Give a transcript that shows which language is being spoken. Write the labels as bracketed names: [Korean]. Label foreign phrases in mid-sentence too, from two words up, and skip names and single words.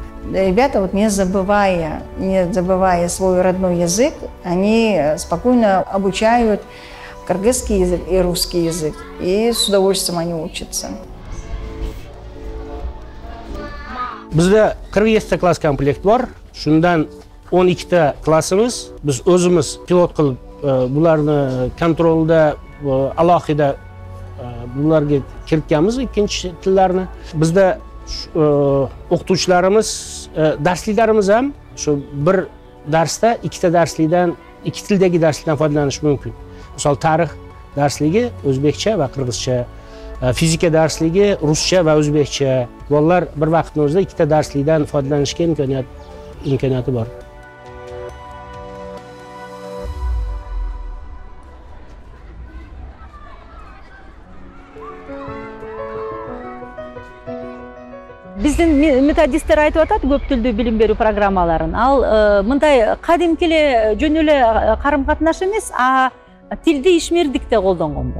[Russian] Ребята, вот не забывая свой родной язык, они спокойно обучают кыргызский язык и русский язык, и с удовольствием они учатся. [Kyrgyz] Bizda 47 класс комплект бар. Шундан 12 классымыз. [Uzbek] Biz o'zimiz pilot qilib bularni kontrolda alohida bularga kiritganmiz ikkinchi tillarni. Bizda o'qituvchilarimiz darsliklarimiz ham shu bir darsda ikkita darslikdan ikki tildagi darslikdan foydalanish mumkin. Misol tarix darsligi o'zbekcha va qirg'izcha, fizika darsligi ruscha va o'zbekcha. Bolalar bir vaqtning o'zida ikkita darslikdan foydalanishga imkoniyati bor. [Kyrgyz] Биздин методисттер айтып атат көп тілді билим берүү программаларын. Ал мындай кадимки эле жөн эле карым-катнаш эмес, а тилди ишмердикте колдонгонду.